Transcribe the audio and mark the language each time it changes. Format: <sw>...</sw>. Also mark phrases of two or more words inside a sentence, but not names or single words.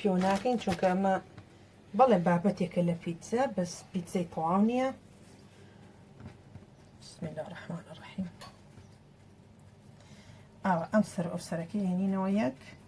<ckb>پێوە ناکەین چونکە ئەمە بەڵێ بابەتێکە لە پیتزا بەس پیتزای تەواو نییە</ckb> <ar>بسم الله الرحمن الرحیم</ar> <ckb>ئاوە ئەم سەر ئەو سەرەکەی هێنینەوە یەک</ckb>